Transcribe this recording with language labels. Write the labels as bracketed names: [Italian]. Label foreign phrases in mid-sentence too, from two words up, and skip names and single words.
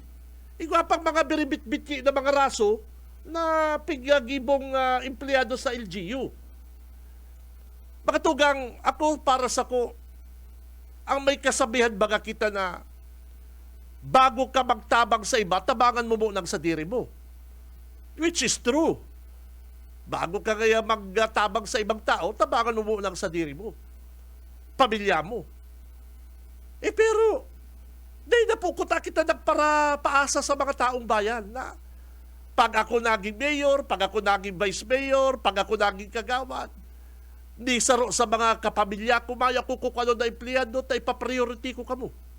[Bikol] Igwa pang mga biribit-bit na mga raso na pigagibong empleyado sa LGU. Mga tugang, ako para sa ko, ang may kasabihan baga kita na bago ka magtabang sa iba, tabangan mo muna sa diri mo. [English] Which is true. [Bikol] Bago ka kaya magtabang sa ibang tao, tabangan mo muna sa diri mo. Pamilya mo. Pero, dahil na po kita nagpara paasa sa mga taong bayan na pag ako naging mayor, pag ako naging vice mayor, pag ako naging kagawad, di saro sa mga kapamilya ko, maya ko kung ano na empleyado, tayo pa-priority ko kamo.